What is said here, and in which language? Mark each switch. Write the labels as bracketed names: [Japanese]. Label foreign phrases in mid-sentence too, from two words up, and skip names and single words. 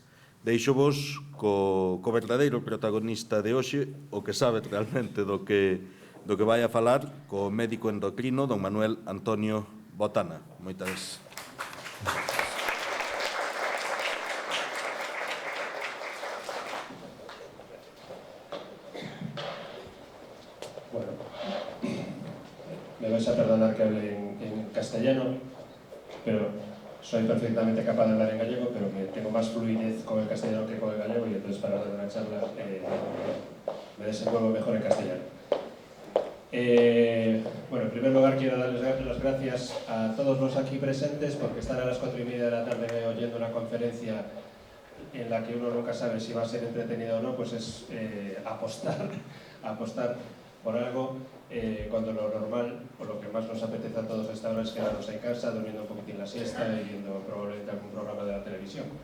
[Galician] Deixo-vos co verdadeiro protagonista de hoxe, o que sabe realmente do que vai a falar, co médico endocrino, don Manuel Antonio Botana. Moitas. [Spanish] Bueno, me vais a perdonar que hable en castellano, pero soy perfectamente capaz de hablar en gallego, pero que tengo más fluidez con el castellano que con el gallego, y entonces para dar una charla me desenvuelvo mejor en castellano. Bueno, en primer lugar quiero darles las gracias a todos los aquí presentes, porque estar a las 4:30 de la tarde oyendo una conferencia en la que uno nunca sabe si va a ser entretenida o no, pues es apostar por algo, cuando lo normal, o lo que más nos apetece a todos a esta hora, es quedarnos en casa, durmiendo un poquitín la siesta y viendo probablemente algún programa de la televisión.